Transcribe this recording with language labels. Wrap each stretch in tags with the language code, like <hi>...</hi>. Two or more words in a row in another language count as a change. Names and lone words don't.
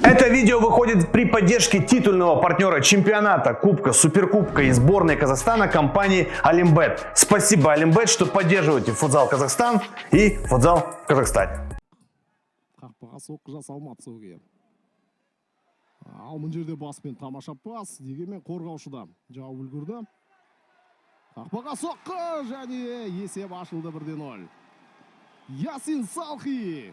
<ru>видео выходит при поддержке титульного партнера чемпионата, кубка, суперкубка и сборной Казахстана компании Олимбет. Спасибо, Олимбет, что поддерживаете футзал Казахстан и футзал в Казахстане.</ru> <kk>Қақпаға соққы жасалмады соғып. Ал мына жерде баспен тамаша пас, дегенмен қорғаушыда жауап үлгерді. Қақпаға соққы және есеп ашылды 1-0. Ясин Салхи.</kk>